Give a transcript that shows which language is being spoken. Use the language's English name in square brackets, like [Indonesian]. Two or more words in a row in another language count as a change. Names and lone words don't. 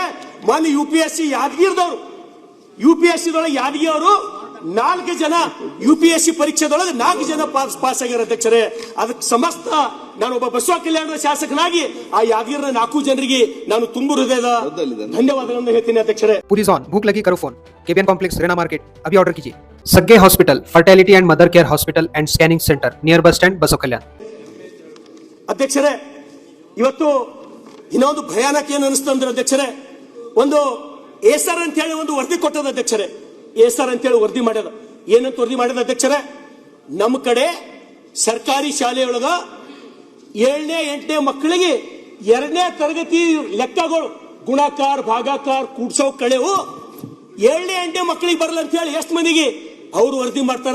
[Kannada] ಮೊನ್ನೆ UPSC ಯಾದಗಿರಿದವರು, UPSC ಯಾದಗಿರಿ ಅವರು 4 ಜನ UPSC ಪರೀಕ್ಷೆದೊಳಗೆ 4 ಜನ ಪಾಸ್ ಆಗ್ಯಾರ ಅಧ್ಯಕ್ಷರೇ. ಅದಕ್ಕೆ ಸಮಸ್ತ ನಾನೊಬ್ಬ ಬಸವ ಕಲ್ಯಾಣದ ಶಾಸಕನಾಗಿ ಆ ಯಾದಗಿರಿನ 4 ಜನರಿಗೆ ನಾನು ತುಂಬು ಹೃದಯದ ಧನ್ಯವಾದಗಳನ್ನು ಹೇಳ್ತೀನಿ ಅಧ್ಯಕ್ಷರೇ. [Hindi] पूरीज ऑन भूख लगी करो फोन KBN कॉम्प्लेक्स रेना मार्केट अभी ऑर्डर कीजिए. [English] Sagge Hospital Fertility and Mother Care Hospital and Scanning Centre near Bus Stand Basava Kalyan. [Kannada] ಅಧ್ಯಕ್ಷರೇ, ಇವತ್ತು ಇನ್ನೊಂದು ಭಯಾನಕ ಏನು ಅನಿಸ್ತಂದ್ರೆ ಅಧ್ಯಕ್ಷರೇ, ಒಂದು ಏಸರ್ ಅಂತ ಹೇಳಿ ಒಂದು ವರದಿ ಕೊಟ್ಟದ ಅಧ್ಯಕ್ಷರೇ. ಏಸರ್ ಅಂತ ಹೇಳಿ ವರದಿ ಮಾಡ್ಯದ. ಏನಂತ ವರದಿ ಮಾಡ್ಯದ ಅಧ್ಯಕ್ಷರೇ? ನಮ್ಮ ಕಡೆ ಸರ್ಕಾರಿ ಶಾಲೆಯೊಳಗ 7ನೇ 8ನೇ ಮಕ್ಕಳಿಗೆ 2ನೇ ತರಗತಿ ಲೆಕ್ಕಗಳು ಗುಣಾಕಾರ ಭಾಗಾಕಾರ ಕೂಡ್ಸೋ ಕಳೆವು 7ನೇ 8ನೇ ಮಕ್ಕಳಿಗೆ ಬರಲ್ಲ ಅಂತ ಹೇಳಿ ಎಷ್ಟು ಮಂದಿಗೆ ಅವರು ವರದಿ ಮಾಡ್ತಾರ?